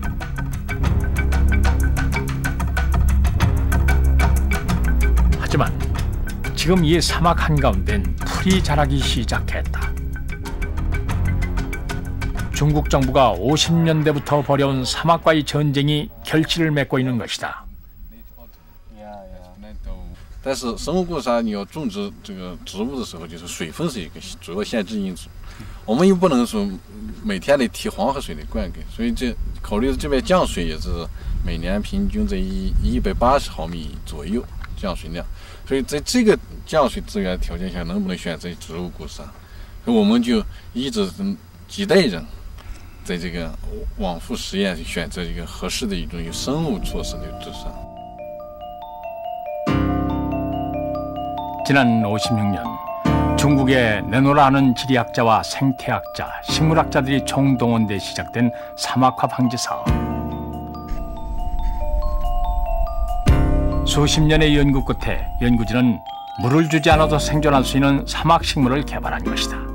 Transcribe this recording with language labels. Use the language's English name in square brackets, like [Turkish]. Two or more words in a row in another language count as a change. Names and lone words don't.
[Korean] 하지만 지금 이 사막 한가운데는 풀이 자라기 시작했다. 중국 정부가 50년대부터 벌여온 사막과의 전쟁이 결실을 맺고 있는 것이다. [Chinese] 但是生物固沙你要种植这个植物的时候，就是水分是一个主要限制因素。我们又不能说每天得提黄河水的灌溉，所以这考虑这边降水也是每年平均在180毫米左右降水量。所以在这个降水资源条件下，能不能选择植物固沙？所以我们就一直几代人在这个往复实验，选择一个合适的一种有生物措施的治沙。 [Korean] 지난 56년 중국의 네노라 하는 지리학자와 생태학자, 식물학자들이 총동원돼 시작된 사막화 방지 사업. 수십 년의 연구 끝에 연구진은 물을 주지 않아도 생존할 수 있는 사막 식물을 개발한 것이다.